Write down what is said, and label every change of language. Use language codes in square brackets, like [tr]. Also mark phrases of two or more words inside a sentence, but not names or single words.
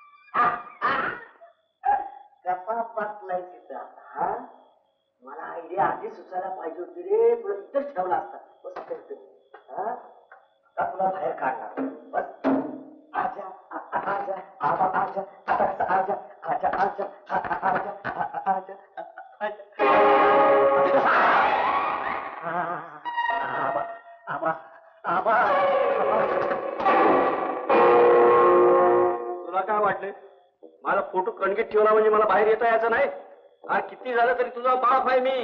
[mr] गप्पा बसलाय तिचा. मला आयडिया आधी सुचायला पाहिजे होती रे. तुला इथंच ठेवला असता. तुला बाहेर काढणार. [hi] बस आजा आजा आबा आजा आजा आजा आजा आजा आजा आजा आबा आबा आबा. [mr] तुला काय वाटले माझा फोटो कणगीत ठेवला म्हणजे मला बाहेर येता यायचं नाही? किती झालं तरी तुझा बाप आहे मी.